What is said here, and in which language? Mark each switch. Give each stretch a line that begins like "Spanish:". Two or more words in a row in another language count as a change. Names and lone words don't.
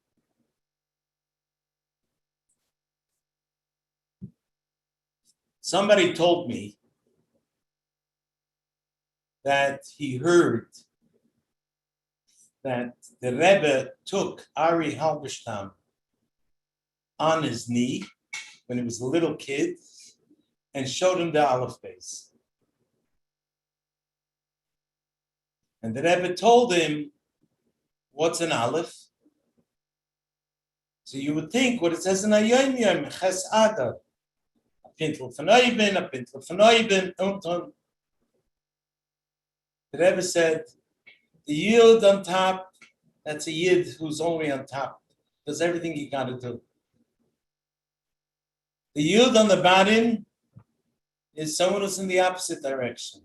English: Somebody told me that he heard that the Rebbe took Ari Halberstam on his knee when he was a little kid and showed him the Aleph base. And the Rebbe told him, what's an Aleph? So you would think what it says in Ayom Yom, Ches Adar.
Yiddish: A pintel von Oiben, a pintel von Oiben, und.
English: The Rebbe said, the Yid on top, that's a Yid who's only on top. Does everything he got to do. The Yid on the bottom is someone who's in the opposite direction.